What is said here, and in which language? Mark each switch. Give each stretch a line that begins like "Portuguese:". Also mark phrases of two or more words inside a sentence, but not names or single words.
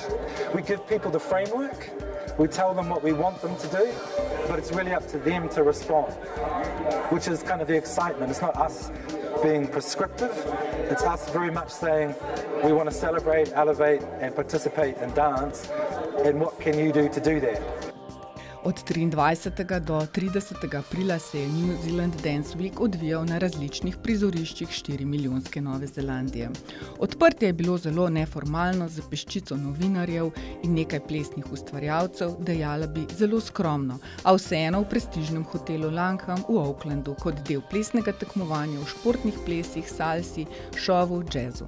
English: We give people the framework, we tell them what we want them to do, but it's really up to them to respond, which is kind of the excitement. It's not us being prescriptive, it's us very much saying we want to celebrate, elevate and participate in dance, and what can you do to do that?
Slovenian: Od 23. do 30. aprila se je New Zealand Dance Week odvijal na različnih prizoriščih 4-milijonske Nove Zelandije. Odprtje je bilo zelo neformalno, z peščico novinarjev in nekaj plesnih ustvarjalcev, dejala bi zelo skromno, a vseeno v prestižnem hotelu Langham v Aucklandu kot del plesnega tekmovanja v športnih plesih, salsi, šovu, džezu.